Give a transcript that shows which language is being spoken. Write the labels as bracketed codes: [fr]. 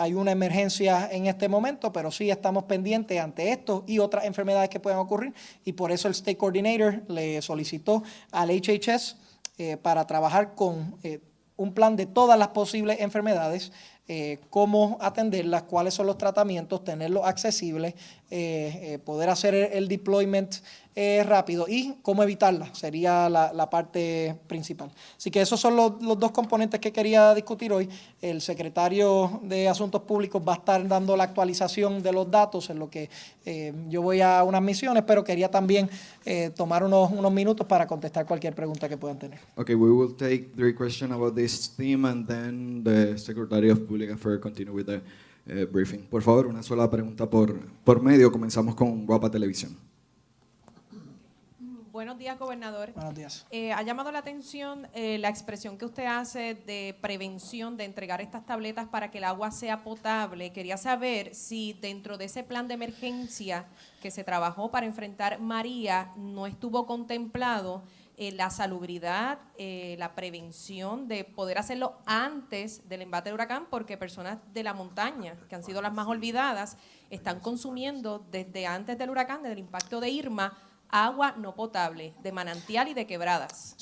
[es] Hay una emergencia en este momento, pero sí estamos pendientes ante esto y otras enfermedades que puedan ocurrir y por eso el State Coordinator le solicitó al HHS para trabajar con un plan de todas las posibles enfermedades, cómo atenderlas, cuáles son los tratamientos, tenerlos accesibles, poder hacer el deployment rápido y cómo evitarlas, sería la parte principal. Así que esos son los 2 componentes que quería discutir hoy. El secretario de Asuntos Públicos va a estar dando la actualización de los datos en lo que yo voy a unas misiones, pero quería también tomar unos minutos para contestar cualquier pregunta que puedan tener. [en] Okay, we will take 3 questions about this theme and then the Secretary of Public Affairs continue with the briefing. [es] Por favor, una sola pregunta por medio. Comenzamos con Guapa Televisión. Buenos días, gobernador. Buenos días. Ha llamado la atención la expresión que usted hace de prevención, de entregar estas tabletas para que el agua sea potable. Quería saber si dentro de ese plan de emergencia que se trabajó para enfrentar María no estuvo contemplado la salubridad, la prevención de poder hacerlo antes del embate del huracán, porque personas de la montaña, que han sido las más olvidadas, están consumiendo desde antes del huracán, desde el impacto de Irma, agua no potable, de manantial y de quebradas.